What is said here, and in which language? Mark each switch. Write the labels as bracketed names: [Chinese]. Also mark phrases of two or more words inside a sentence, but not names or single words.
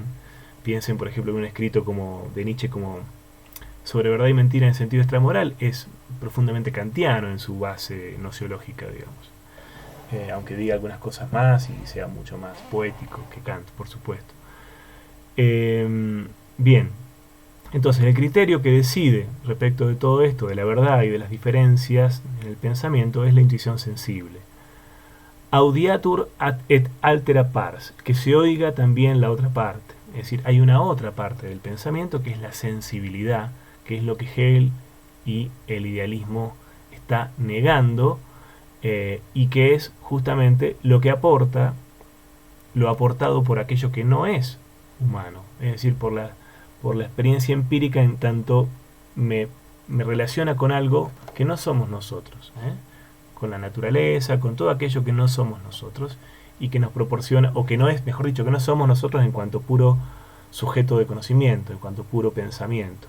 [Spanish] Piensen, por ejemplo, en un escrito de Nietzsche como Sobre verdad y mentira en sentido extramoral, es profundamente kantiano en su base nociológica, digamos. Aunque diga algunas cosas más y sea mucho más poético que Kant, por supuesto. Bien, entonces el criterio que decide respecto de todo esto, de la verdad y de las diferencias en el pensamiento, es la intuición sensible. [Latin] Audiatur et altera pars, [Spanish] que se oiga también la otra parte. Es decir, hay una otra parte del pensamiento que es la sensibilidad, que es lo que Hegel y el idealismo está negando, y que es justamente lo que aporta lo aportado por aquello que no es humano, es decir, por la experiencia empírica, en tanto me relaciona con algo que no somos nosotros, con la naturaleza, con todo aquello que no somos nosotros y que nos proporciona, o que no es, mejor dicho, que no somos nosotros en cuanto puro sujeto de conocimiento, en cuanto puro pensamiento.